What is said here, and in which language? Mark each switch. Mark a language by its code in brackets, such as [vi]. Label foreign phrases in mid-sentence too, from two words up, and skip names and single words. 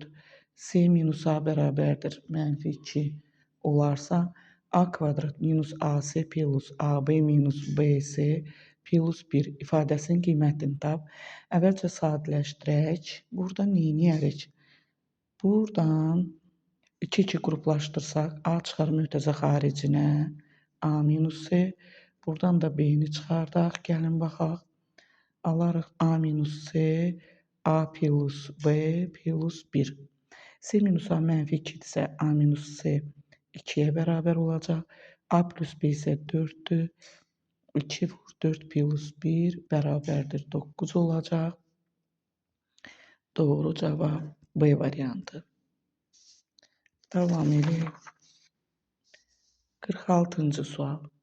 [az] C minus A bərabərdir -2 olarsa, A kvadrat minus AC plus AB minus BC plus 1 ifadəsinin qiymətini tap. Əvvəlcə sadələşdirək. Burada neyniyərik? Buradan 2 qruplaşdırsaq, A çıxar mötərizə xaricinə, A minus C. Buradan da B-ni çıxardaq. Gəlin baxaq. Alarıq A minus C, A plus B plus 1. C minus A -2'dirsə, A minus C 2'yə bərabər olacaq. A plus B isə 4'dür. 2 vur 4 plus 1 bərabərdir 9 olacaq. Doğru cavab B variantı. Davam edək. 46-cı sual.